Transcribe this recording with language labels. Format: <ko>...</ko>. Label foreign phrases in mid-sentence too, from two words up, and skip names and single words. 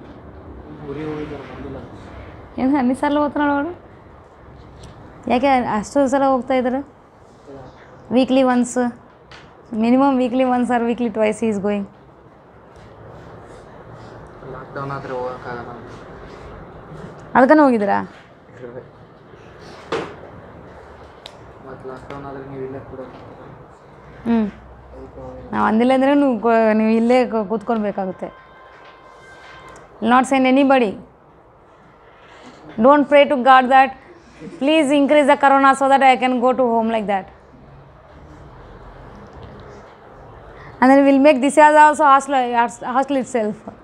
<te>ఎన్ని సార్లు పోతున్నాడు వాడు?</te> <kn>యాకే అಷ್ಟು ಸಲ ಹೋಗ್ತಾ ಇದ್ದಾರೆ?</kn> <en>weekly once, minimum weekly once or weekly twice is going.</en> <kn>ಅದಕ್ಕನೇ ಹೋಗಿದ್ದೀರಾ? ನಾವು ಅಂದಿಲ್ಲ ಅಂದರೆ ನೀವು ಇಲ್ಲೇ ಕೂತ್ಕೊಳ್ಬೇಕಾಗುತ್ತೆ.</kn> <en>Not send anybody. Don't pray to God that Please increase the corona so that I can go to home, like that. And then we'll make this as also hostel itself.</en>